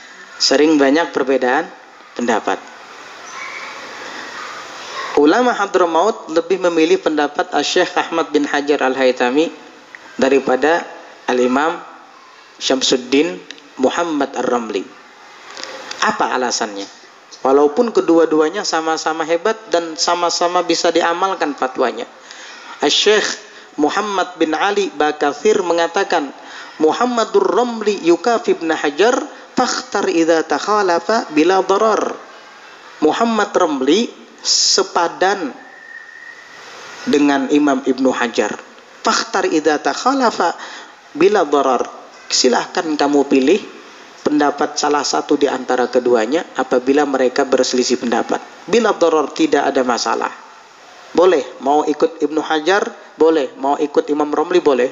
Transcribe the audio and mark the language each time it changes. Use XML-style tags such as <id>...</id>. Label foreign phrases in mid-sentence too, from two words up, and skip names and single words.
<id>Ulama Hadramaut lebih memilih pendapat Syekh Ahmad bin Hajar Al-Haytami daripada Al-Imam Syamsuddin Muhammad Ar-Ramli. Apa alasannya? Walaupun kedua-duanya sama-sama hebat dan sama-sama bisa diamalkan fatwanya. Syekh Muhammad bin Ali Bakathir mengatakan,</id> <ar>محمد الرملي يكافي ابن حجر فاختر إذا تخالفا بلا ضرر.</ar> <id>Muhammad Ramli sepadan dengan Imam Ibnu Hajar.</id> <ar>فاختر إذا تخالفا بلا ضرر.</ar> <id>Silahkan kamu pilih pendapat salah satu di antara keduanya apabila mereka berselisih pendapat.</id> <ar>بلا ضرر,</ar> <id>tidak ada masalah. Boleh, mau ikut Ibnu Hajar, boleh, mau ikut Imam Ramli, boleh.</id>